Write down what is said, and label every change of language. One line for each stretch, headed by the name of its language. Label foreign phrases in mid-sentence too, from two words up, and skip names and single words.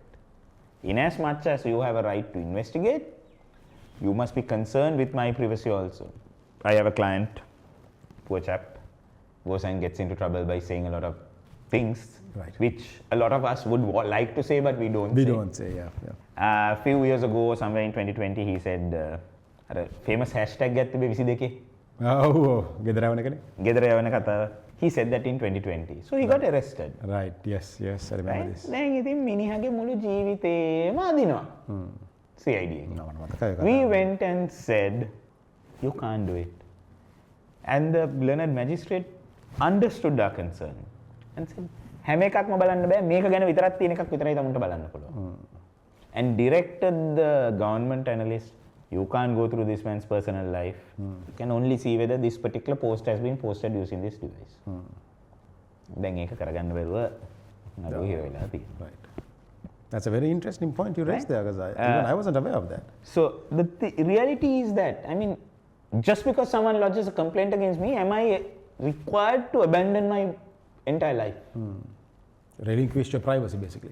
English: In as much as you have a right to investigate, you must be concerned with my privacy also. I have a client, poor chap, goes and gets into trouble by saying a lot of things, which a lot of us would like to say, but we don't say. We don't say, yeah. A few years ago, somewhere in 2020, he said, a famous hashtag
Sinhala: ගැත්ත තිබේ
English: 22.
Sinhala: Oh, ගෙදර යවන එකනේ. ගෙදර යවන කතාව.
English: He said that in 2020. So he got arrested. Right, yes, I remember Right? this.
Sinhala: දැන් ඉතින් මිනිහගේ මුළු ජීවිතේම අදිනවා. CID එකෙන්.
English: We went and said, you can't do it. And the learned magistrate understood our concern and said,
Sinhala: හැම එකක්ම බලන්න බෑ, මේක ගැන විතරක් තියෙන එකක් විතරයි තමුන්ට බලන්න පුළුවන්.
English: And directed the government analyst, you can't go through this man's personal life. You can only see whether this particular post has been posted using this device.
Sinhala: දැන් ඒක කරගන්න බැරුව නඩුව හිර වෙලා තියෙනවා.
English: Right. That's a very interesting point you raised there, because even I wasn't aware of that. So the reality is that, I mean, just because someone lodges a complaint against me, am I required to abandon my entire life? Relinquish your privacy, basically.